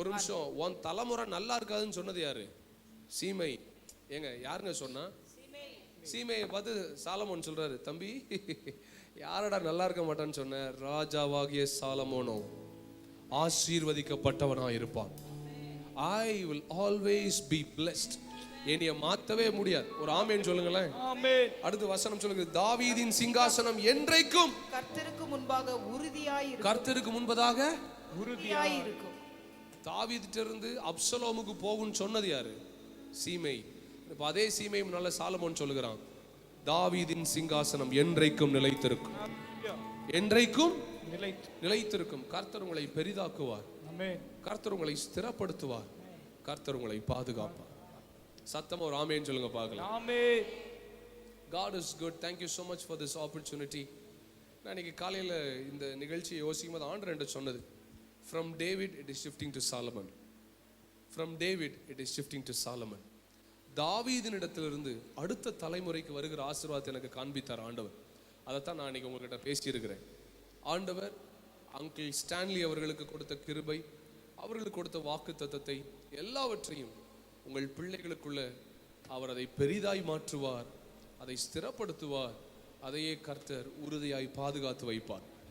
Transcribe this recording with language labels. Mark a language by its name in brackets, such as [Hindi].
[Tamil] ஒரு நிமிஷம், உன் தலைமுறை நல்லா இருக்காதுன்னு சொன்னது யாரு? சீமை. ஏங்க யாருங்க சொன்னா? சீமையை பார்த்து சாலமோன் சொல்றாரு, தம்பி யாரடா நல்லா இருக்க மாட்டான்னு சொன்ன? ராஜாவாகிய சாலமோனோ ஆசீர்வதிக்கப்பட்டவனாய் இருப்பான். [English] I will always be blessed. [Tamil] என்னைய மாத்தவே முடியாது. ஒரு ஆமென் சொல்லுங்களேன். ஆமென். அடுத்த வசனம் சொல்லுங்க, தாவீதின் சிங்காசனம் என்றைக்கும் கர்த்தருக்கு முன்பாக உறுதியாய் இருக்கும். கர்த்தருக்கு முன்பதாக உறுதியாய் இருக்கும். தாவீதிட்ட இருந்து அப்சலோமுக்கு போகும்னு சொன்னது யாரு? சீமை. இப்ப அதே சீமை நல்ல சாலமோன் சொல்லுகிறான், தாவீதின் சிங்காசனம் என்றைக்கும் நிலைத்திருக்கும், என்றைக்கும் நிலைத்திருக்கும். கர்த்தர் உங்களை பெரிதாக்குவார், கர்த்தர் உங்களை ஸ்திரப்படுத்துவார், கர்த்தர் உங்களை பாதுகாப்பார். சத்தமா ஒரு ஆமென் சொல்லுங்க பார்க்கலாம். [English] Amen. God is good. Thank you so much for this opportunity. [Tamil] நான் இன்னைக்கு காலையில் இந்த நிகழ்ச்சியை யோசிக்கும் போது ஆண்டவர் என்கிட்ட சொன்னது, [English] from David it is shifting to Solomon. From David it is shifting to Solomon. [Tamil] தாவீதின் இடத்திலிருந்து அடுத்த தலைமுறைக்கு வருகிற ஆசீர்வாதத்தை எனக்கு காண்பித்தார் ஆண்டவர். அதைத்தான் நான் இன்னைக்கு உங்ககிட்ட பேசியிருக்கிறேன். ஆண்டவர் அங்கிள் ஸ்டான்லி அவர்களுக்கு கொடுத்த கிருபை, அவர்களுக்கு கொடுத்த வாக்கு தத்தத்தை எல்லாவற்றையும் உங்கள் பிள்ளைகளுக்குள்ள அவர் அதை பெரிதாய் மாற்றுவார், அதை ஸ்திரப்படுத்துவார், அதையே கர்த்தர் உறுதியாய் பாதுகாத்து வைப்பார்.